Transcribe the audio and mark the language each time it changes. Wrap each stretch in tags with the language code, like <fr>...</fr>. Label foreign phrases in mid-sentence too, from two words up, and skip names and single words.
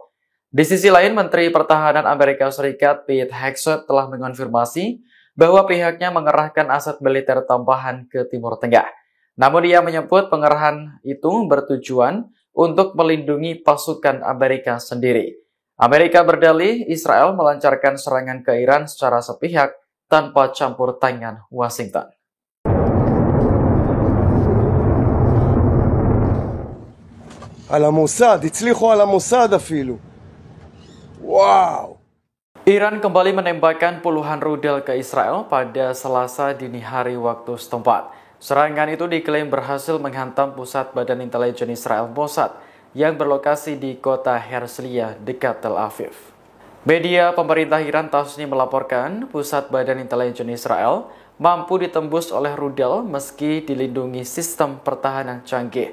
<id>Di sisi lain, Menteri Pertahanan Amerika Serikat Pete Hegseth telah mengonfirmasi bahwa pihaknya mengerahkan aset militer tambahan ke Timur Tengah. Namun ia menyebut pengerahan itu bertujuan untuk melindungi pasukan Amerika sendiri. Amerika berdalih Israel melancarkan serangan ke Iran secara sepihak tanpa campur tangan Washington.</id> <he>על המוסד, הצליחו על המוסד אפילו. וואו.</he> <id>Iran kembali menembakkan puluhan rudal ke Israel pada Selasa dini hari waktu setempat. Serangan itu diklaim berhasil menghantam pusat Badan Intelijen Israel Mossad yang berlokasi di kota Herzliya dekat Tel Aviv. Media pemerintah Iran Tasnim melaporkan pusat Badan Intelijen Israel mampu ditembus oleh rudal meski dilindungi sistem pertahanan canggih.</id>